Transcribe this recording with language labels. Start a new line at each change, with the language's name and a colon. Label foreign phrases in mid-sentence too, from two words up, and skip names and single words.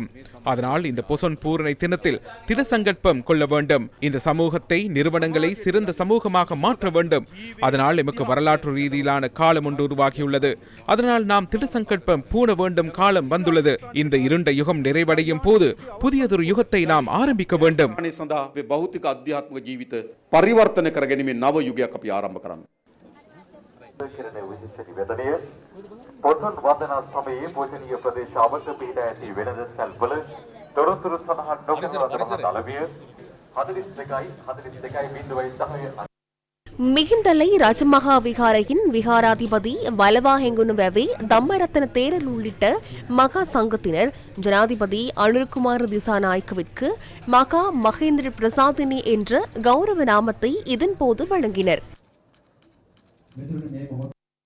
Tamil: அதனால் இந்த பொசன் பூரணை தினத்தில் திட சங்கல்பம் கொள்ள வேண்டும். இந்த சமூகத்தை, நிறுவனங்களை சிறந்த சமூகமாக மாற்ற வேண்டும். அதனால் எமக்கு வரலாற்று ரீதியிலான காலம் ஒன்று உருவாகியுள்ளது. அதனால் நாம் திட சங்கல்பம் பூண வேண்டும் காலம் வந்துள்ளது. இந்த இருண்ட யுகம் நிறைவடையும் போது புதியதொரு யுகத்தை நாம் ஆரம்பிக்க வேண்டும்.
Sinhala: භෞතික අධ්‍යාත්මික ජීවිත පරිවර්තන කර ගැනීමේ නව යුගයක් අපි ආරම්භ කරන්න. පොසොන් වන්දනා සමයේ පූජනීය ප්‍රදේශාවට පිහිටා ඇති වෙළඳ සැල්වල තොරතුරු සඳහන් නොකරන අලවිය 42.10
Tamil: மிகிந்தலை ராஜமகா விகாரையின் விகாராதிபதி வலவாஹெங்குனுவே தம்மரத்ன தேரர் உள்ளிட்ட மகா சங்கத்தினர் ஜனாதிபதி அனுர்குமார் திசாநாயக்கவிற்கு மகா மகேந்திர பிரசாதினி என்ற கௌரவ நாமத்தை இதன்போது வழங்கினர்.